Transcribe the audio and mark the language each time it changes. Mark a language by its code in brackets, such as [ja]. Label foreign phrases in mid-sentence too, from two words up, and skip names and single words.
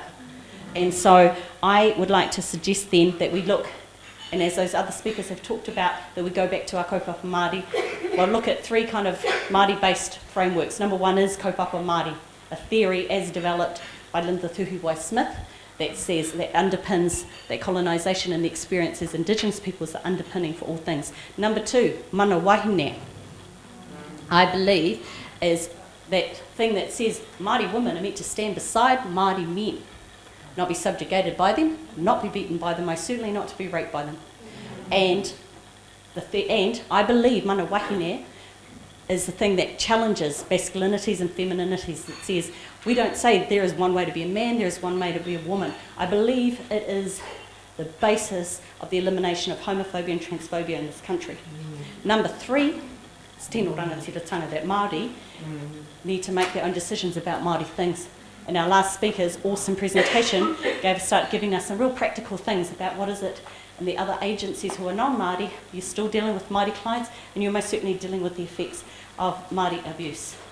[en] And so I would like to suggest then that we look, and as those other speakers have talked about, that we go back to our [mi] kaupapa Māori. [en] We'll look at 3 kind of Māori-based frameworks. Number 1 is [mi] kaupapa Māori, [en] a theory as developed by Linda Tuhiwai-Smith that says, that underpins that colonisation and the experience as Indigenous people is the underpinning for all things. Number 2, [mi] mana wahine, [en] I believe, is that thing that says Māori women are meant to stand beside Māori men, not be subjugated by them, not be beaten by them, most certainly not to be raped by them. And I believe [mi] mana wahine [en] is the thing that challenges masculinities and femininities, that says we don't say there is one way to be a man, there is one way to be a woman. I believe it is the basis of the elimination of homophobia and transphobia in this country. Number 3, it's [mi] tino rangatiratanga [en] that Māori need to make their own decisions about Māori things. And our last speaker's awesome presentation started giving us some real practical things about what is it. And the other agencies who are non-Māori, you're still dealing with Māori clients, and you're most certainly dealing with the effects of Māori abuse.